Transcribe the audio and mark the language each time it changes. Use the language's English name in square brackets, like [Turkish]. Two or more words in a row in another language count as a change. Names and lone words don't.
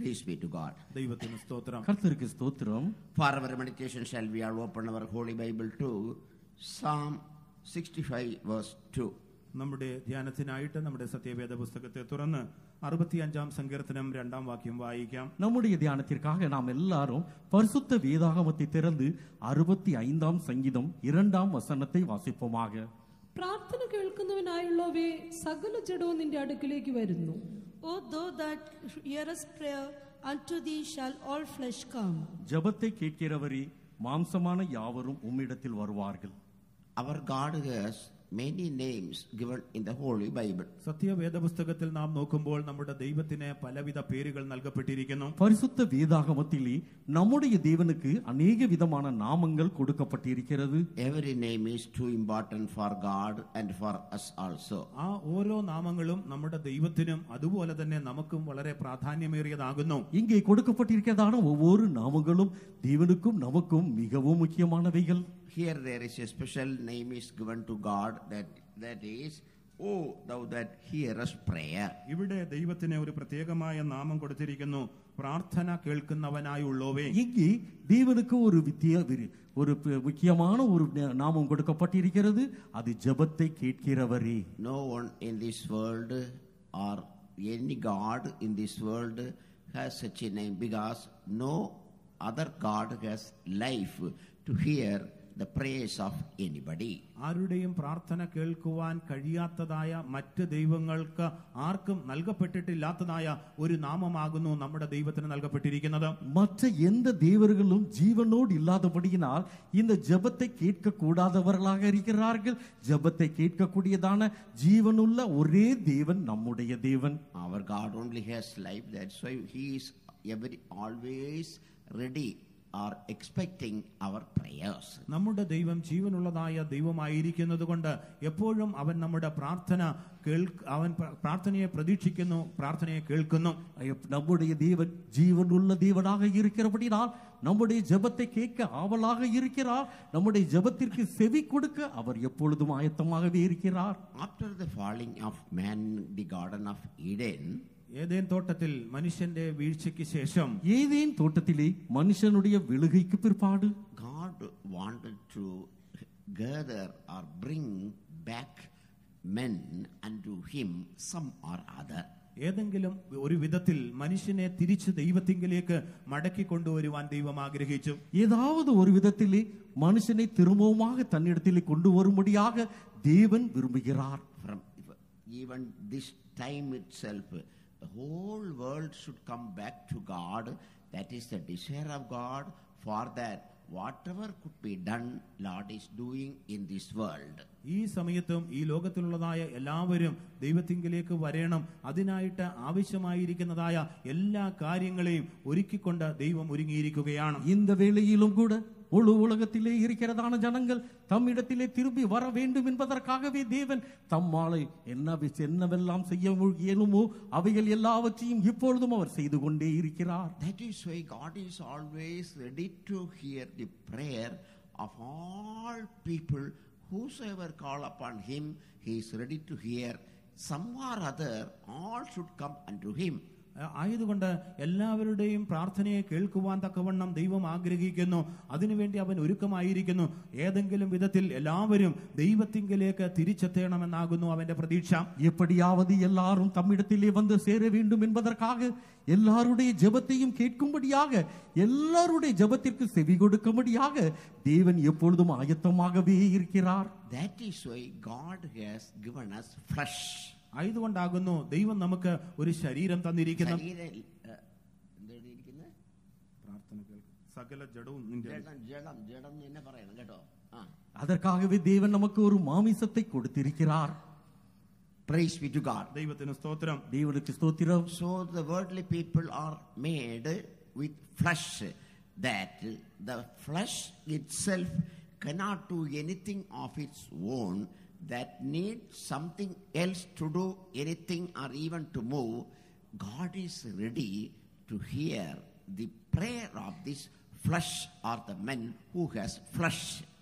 [English] Praise be to God. [Malayalam] ദൈവത്തിന് സ്തോത്രം. [Tamil] கர்த்தருக்கு ஸ்தோத்திரம். [English] For our meditation shall we all open our Holy Bible to Psalm 65 verse 2. [Malayalam] നമ്മുടെ ധ്യാനത്തിനായിട്ട് നമ്മുടെ സത്യവേദ പുസ്തകത്തെ തുറന്ന് 65 സങ്കീർത്തനം 2 വാക്യം വായിക്കാം. [Tamil] நம்முடைய தியானத்திற்காக நாம் எல்லாரும் பரிசுத்த வேதாகமத்தை திறந்து 65 சங்கீதம் 2 வசனத்தை வாசிப்போமாக. [Malayalam] പ്രാർത്ഥന കേൾക്കുന്നവനായുള്ളവേ, സകല ജഡവും നിന്റെ അടുക്കിലേക്ക് വരുന്നു. [English] O thou that hearest prayer, unto thee shall all flesh come. [Tamil] ஜெபத்தை கேட்கிறவரே, மாம்சமான யாவரும் உம்மிடத்தில் வருவார்கள். [English] Our God has many names given in the Holy Bible. [Malayalam] സത്യവേദ പുസ്തകത്തിൽ നാം നോക്കുമ്പോൾ നമ്മുടെ ദൈവത്തിന് പലവിധ പേരുകൾ നൽകപ്പെട്ടിരിക്കുന്നു. [Tamil] பரிசுத்த வேதாகமத்திலே நம்முடைய தேவனுக்கு अनेक விதமான நாமங்கள் கொடுக்கப்பட்டிருக்கிறது. [English] Every name is too important for God and for us also. [Malayalam] ആ ഓരോ നാമങ്ങളും നമ്മുടെ ദൈവത്തിനും അതുപോലെ തന്നെ നമുക്കും വളരെ പ്രാധാന്യമേറിയതാകുന്നു. [Tamil] இங்கே கொடுக்கப்பட்டிருக்கிறதான ஒவ்வொரு நாமங்களும் தேவனுக்கும் நமக்கும் மிகவும் முக்கியமானவைகள். [English] Here there is a special name is given to God that is, O thou that hearest prayer. [Malayalam] ഇവിടെ ദൈവത്തിന് ഒരു പ്രത്യേകമായ നാമം കൊടുത്തിരിക്കുന്നു, പ്രാർത്ഥന കേൾക്കുന്നവനായുള്ളവേ. [Tamil] இங்கே தேவனுக்கு ஒரு முக்கியமான ஒரு நாமம் கொடுக்கப்பட்டிருக்கிறது. அது ஜெபத்தை கேட்கிறவரே. [English] No one in this world or any God in this world has such a name, because no other God has life to hear the praise of anybody. [Malayalam] ആരുടെയും പ്രാർത്ഥന കേൾക്കുവാൻ കഴിയാത്തതായ മറ്റ് ദൈവങ്ങൾക്ക് ആർക്കും നൽകപ്പെട്ടിട്ടില്ലാത്തതായ ഒരു നാമമാകുന്നു നമ്മുടെ ദൈവത്തിന് നൽകപ്പെട്ടിരിക്കുന്നത്. [Tamil] மற்ற எந்த தேவர்களும் ஜீவனோடு இல்லாதபடியினால் இந்த ஜெபத்தை கேட்க கூடாதவர்களாக இருக்கிறார்கள். ஜெபத்தை கேட்கக்கூடியதான ஜீவனுள்ள ஒரே தேவன் நம்முடைய தேவன். [English] Our God only has life, that's why he is always ready or expecting our prayers. [Malayalam] നമ്മുടെ ദൈവം ജീവനുള്ളതായ ദൈവമായിരിക്കുന്നത് കൊണ്ട് എപ്പോഴും അവൻ നമ്മുടെ അവൻ പ്രാർത്ഥനയെ പ്രതീക്ഷിക്കുന്നു, പ്രാർത്ഥനയെ കേൾക്കുന്നു. [Tamil] நம்முடைய தேவன் ஜீவனுள்ள தேவனாக இருக்கிறபடியால் நம்முடைய ஜெபத்தை கேட்க ஆவலாக இருக்கிறார். நம்முடைய ஜெபத்திற்கு செவி கொடுக்க அவர் எப்பொழுதும் ஆயத்தமாகவே இருக்கிறார். [English] After the falling of man in the garden of Eden, [Malayalam] ഏദേൻ തോട്ടത്തിൽ മനുഷ്യന്റെ വീഴ്ചയ്ക്ക് ശേഷം, [Tamil] ஏதேன் தோட்டத்திலே மனுஷனுடைய விழுகைக்கு பிற்பாடு [English] God wanted to gather or bring back men unto him some or other. [Malayalam] ഏതെങ്കിലും ഒരു വിധത്തിൽ മനുഷ്യനെ തിരിച്ച് ദൈവത്തിങ്കിലേക്ക് മടക്കി കൊണ്ടുവരുവാൻ ദൈവം ആഗ്രഹിച്ചു. [Tamil] ஏதாவது ஒரு விதத்திலே மனுஷனை திரும்பவுமாக தன்னிடத்திலே கொண்டு வரும்படியாக தேவன் விரும்புகிறார். [English] From even this time itself, the whole world should come back to God. That is the desire of God. For that, whatever could be done, Lord is doing in this world. [Malayalam] ഈ സമയത്തും ഈ ലോകത്തിലുള്ളതായ എല്ലാവരും ദൈവത്തിങ്കിലേക്ക് വരണം. അതിനായിട്ട് ആവശ്യമായിരിക്കുന്നതായ എല്ലാ കാര്യങ്ങളെയും ഒരുക്കിക്കൊണ്ട് ദൈവം ഒരുങ്ങിയിരിക്കുകയാണ്. [Tamil] இந்த வேளையிலும் கூட முழு உலகத்திலே இருக்கிறதான ஜனங்கள் தம்மிடத்திலே திரும்பி வர வேண்டும் என்பதற்காகவே தேவன் தம்மாலை என்னவெல்லாம் செய்ய இயலுமோ அவைகள் எல்லாவற்றையும் இப்பொழுதும் அவர் செய்து கொண்டே இருக்கிறார். [English] That is why God is always ready to hear the prayer of all people. Whosoever call upon him, he is ready to hear. Some or other, all should come unto him. [Malayalam] ആയതുകൊണ്ട് എല്ലാവരുടെയും പ്രാർത്ഥനയെ കേൾക്കുവാൻ തക്കവണ്ണം ദൈവം ആഗ്രഹിക്കുന്നു. അതിനുവേണ്ടി അവൻ ഒരുക്കമായിരിക്കുന്നു. ഏതെങ്കിലും വിധത്തിൽ എല്ലാവരും ദൈവത്തിങ്കിലേക്ക് തിരിച്ചെത്തണമെന്നാകുന്നു അവന്റെ പ്രതീക്ഷ. [Tamil] எப்படியாவது எல்லாரும் தம்மிடத்திலே வந்து சேர வேண்டும் என்பதற்காக எல்லாருடைய ஜெபத்தையும் கேட்கும்படியாக எல்லாருடைய ஜெபத்திற்கு செவி கொடுக்கும்படியாக தேவன் எப்பொழுதும் ஆயத்தமாகவே இருக்கிறார். [English] That is why God has given us flesh. [Malayalam] ആയതുകൊണ്ടാകുന്നു ദൈവം നമുക്ക് ഒരു ശരീരം തന്നിരിക്കുന്നു. സകല ജഡവും [Tamil] அதற்காகவே தேவன் நமக்கு ஒரு மாமிசத்தை கொடுத்திருக்கிறார். [English] Praise be to God. [Malayalam] ദൈവത്തിന് സ്തോത്രം. [Tamil] தேவனுக்கு ஸ்தோத்திரம். [English] So the worldly people are made with flesh, that the flesh itself cannot do anything of its own, that needs something else to do anything or even to move. God is ready to hear the prayer of this flesh or the men who has flesh.